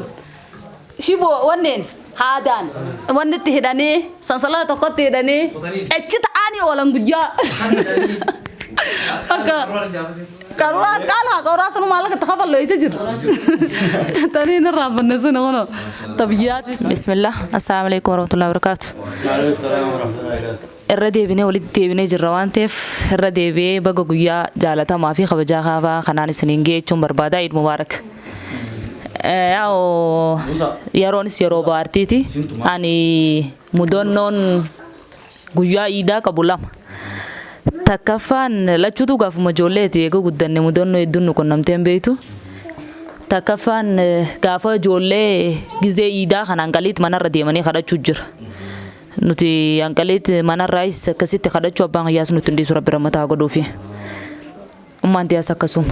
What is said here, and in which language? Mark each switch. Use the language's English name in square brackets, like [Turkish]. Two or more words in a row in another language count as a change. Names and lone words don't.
[Oromo] Shiboo wanneen haadaan wanni itti hidhanii sansalaa tokkotti hidhanii echi ta'anii oolan guyyaa. Akka qaruuraas qaalaa qaruuraa sunu maallaqa itti kafallo isa jiru. Taniin irraa banne sunu kuno tabiyyaatis. Bismillah. [Arabic] السلام عليكم ورحمة الله وبركاته. [Oromo] Irra deebinee walitti deebinee jirra waan ta'eef irra deebi'ee baga guyyaa jaalatamaa fi kabajaa kaafaa kanaan isiniin geechuun barbaada. [Arabic] عيد مبارك. [Oromo] Yaa'oo yeroonis yeroo baartiiti ani mudannoon guyyaa iidaa qabu lama takkaffaan lachuutu gaafuma ijoolleeti eega guddanne mudannoo hedduun nu qunnamteen beektu takkaffaan gaafa ijoollee gizee iidaa kan hanqaliit manarra deemanii kadhachuu jira nuti hanqaliit manarraayis akkasitti kadhachuu abbaan hayyaas nuti hundiisu rabbi rammataa godhuufi ummaan tiyaas akkasuma.